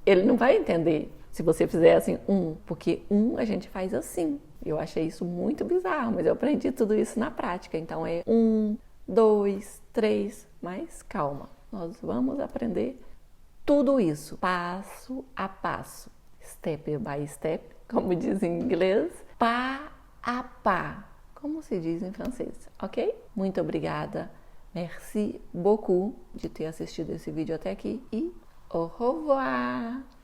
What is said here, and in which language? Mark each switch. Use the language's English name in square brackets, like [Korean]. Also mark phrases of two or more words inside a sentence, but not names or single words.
[Portuguese] Ele não vai entender se você fizer assim, 1, porque a gente faz assim. Eu achei isso muito bizarro, mas eu aprendi tudo isso na prática. Então é 1, 2, 3, mas calma. Nós vamos aprender tudo isso, passo a passo, [English] step by step, [Portuguese] como diz em inglês, [French] pas a pas, [Portuguese] como se diz em francês, ok? Muito obrigada, [French] merci beaucoup [Portuguese] de ter assistido esse vídeo até aqui e [French] au revoir!